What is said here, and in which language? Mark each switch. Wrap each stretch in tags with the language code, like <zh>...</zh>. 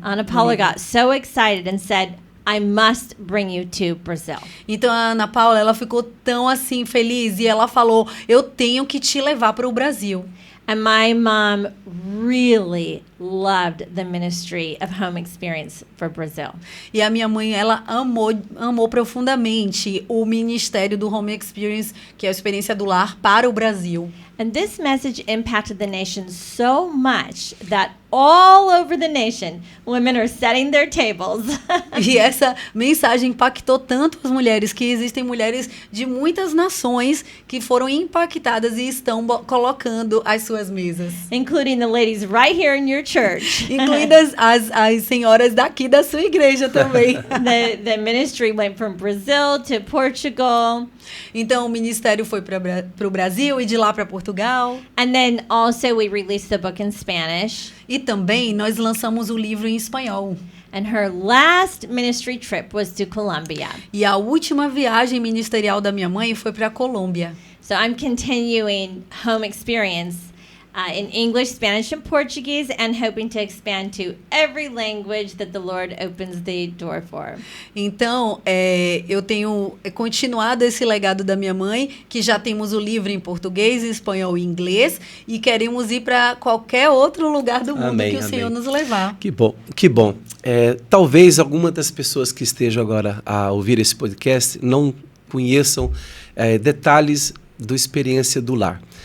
<en>Ana Paula got so excited and said, I must bring you to Brazil.</en> <pt>Então, a Ana Paula, ela ficou tão assim feliz, e ela falou, eu tenho que te levar para o Brasil.</pt> <en>And my mom really loved the ministry of home experience for Brazil.</en> <pt>E a minha mãe, ela amou profundamente o ministério do Home Experience, que é a experiência do lar para o Brasil.</pt> <en>And this message impacted the nation so much that all over the nation, women are setting their tables.</en> <pt>E essa mensagem impactou tanto as mulheres, que existem mulheres de muitas nações que foram impactadas e estão colocando as suas mesas.</pt> <en>Including the ladies right here in your church.</en> <pt>Incluindo as senhoras daqui da sua igreja também.</pt> <en>The ministry went from Brazil to Portugal.</en> <pt>Então o ministério foi para o Brasil e de lá para Portugal.</pt> <en>And then also we released the book in Spanish.</en> <pt>E também nós lançamos o livro em espanhol.</pt> <en>And her last ministry trip was to Colombia.</en> <pt>E a última viagem ministerial da minha mãe foi para a Colômbia.</pt> <en>So I'm continuing home experience in English, Spanish, and Portuguese, and hoping to expand to every language that the Lord opens the door for.</en> <pt>Então, eu tenho continuado esse legado da minha mãe, que já temos o livro em português, espanhol e inglês, e queremos ir para qualquer outro lugar do mundo que o Senhor nos levar. Que bom, que bom. Talvez alguma das pessoas que estejam agora a ouvir esse podcast não conheçam detalhes do Experiência do Lar.</pt>